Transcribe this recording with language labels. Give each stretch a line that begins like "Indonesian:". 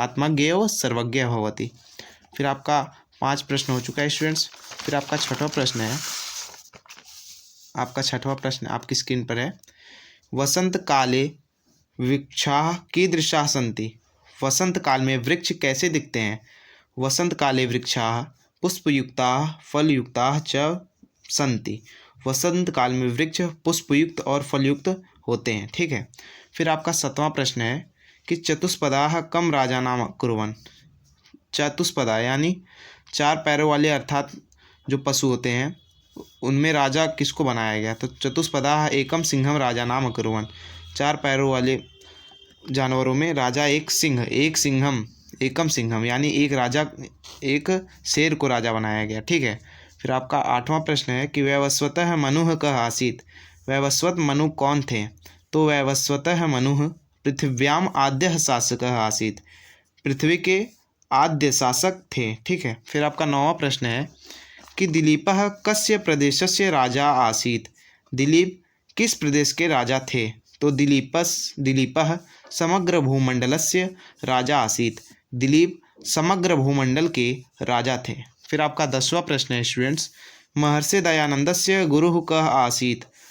Sanskrit: आत्मज्ञेय सर्वज्ञ भवति।
Hindi: फिर आपका 5 प्रश्न हो चुका है स्टूडेंट्स। फिर आपका छठवां प्रश्न है, आपका छठवां प्रश्न आपकी स्क्रीन पर है,
Sanskrit: वसंत काले वृक्षाः कीदृशाः सन्ति।
Hindi: वसंत काल में वृक्ष कैसे दिखते हैं।
Sanskrit: वसंत काले वृक्षाः पुष्पयुक्ताः फलयुक्ताः च सन्ति।
Hindi: वसंत काल में वृक्ष पुष्पयुक्त और फलयुक्त होते हैं, ठीक है। फिर आपका 7वां प्रश्न है कि
Sanskrit: चतुष्पदाः कम राजानाम कुर्वन्।
Hindi: चतुष्पदा यानी 4 पैरों वाले अर्थात जो पशु होते हैं उनमें राजा किसको बनाया गया। तो
Sanskrit: चतुष्पदाः एकम सिंहम राजा नाम अकुर्वन्।
Hindi: 4 पैरों वाले जानवरों में राजा एक सिंहम एकम सिंहम यानी एक राजा, एक शेर को राजा बनाया गया, ठीक है। फिर आपका 8वां प्रश्न है कि
Sanskrit: वैवस्वतः मनुः कः आसीत्।
Hindi: वैवस्वत मनु कौन थे। तो
Sanskrit: वैवस्वतः मनुः पृथिव्याम आद्यः शासकः आसीत्।
Hindi: पृथ्वी के आद्य शासक थे, ठीक है। फिर आपका 9वां प्रश्न है कि
Sanskrit: दिलीपः कस्य प्रदेशस्य राजा आसीत्।
Hindi: दिलीप किस प्रदेश के राजा थे। तो
Sanskrit: दिलीपः समग्र भूमंडलस्य राजा आसीत्।
Hindi: दिलीप समग्र भूमंडल के राजा थे। फिर आपका 10वां प्रश्न है स्टूडेंट्स,
Sanskrit: महर्षि दयानंदस्य गुरुः कः आसीत्।